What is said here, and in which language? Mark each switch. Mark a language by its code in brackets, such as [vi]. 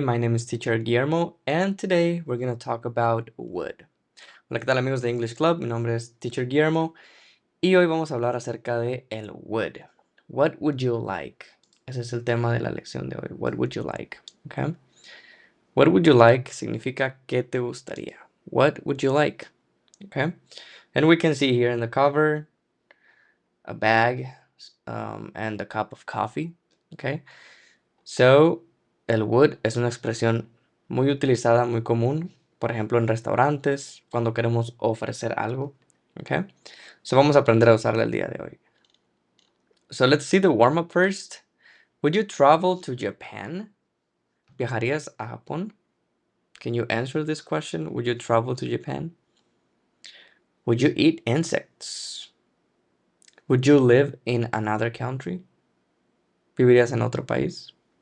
[en] My name is Teacher Guillermo, and today we're going to talk about wood. [es] Hola, ¿qué tal, amigos de English Club? Mi nombre es Teacher Guillermo, y hoy vamos a hablar acerca de el would. [en] What would you like? [es] Ese es el tema de la lección de hoy. [en] What would you like? Okay. What would you like [es] significa ¿qué te gustaría? [en] What would you like? Okay. And we can see here in the cover a bag and a cup of coffee. Okay. [es] So, el would es una expresión muy utilizada, muy común, por ejemplo, en restaurantes, cuando queremos ofrecer algo. Okay. So, vamos a aprender a usarla el día de hoy. [en] So, let's see the warm-up first. Would you travel to Japan? [es] ¿Viajarías a Japón? [en] Can you answer this question? Would you travel to Japan? Would you eat insects? Would you live in another country? [es] ¿Vivirías en otro país?